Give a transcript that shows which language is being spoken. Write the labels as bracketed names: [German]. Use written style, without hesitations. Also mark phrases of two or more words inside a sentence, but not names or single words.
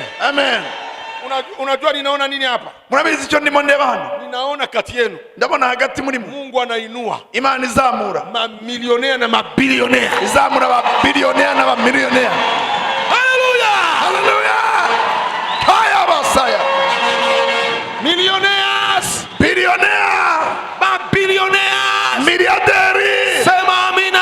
[Swahili] Amen. Unajua ninaona nini hapa? [Kinyarwanda] Murabizi icyo ndimo ndeba hano? [Swahili] Ninaona kati yenu [Kinyarwanda] Ndabona hagati muri mwe [Swahili] Mungu anainua [Kinyarwanda] Imana izamura, [Swahili] mamilionea na mabilionea. [Kinyarwanda] izamura ababilionea n'abamilionea. Hallelujah. [Swahili] Hallelujah. Haya basaya. [English] Millionaires, [Swahili] Bilionea, mabilionaires. miliarderi. Sema amina.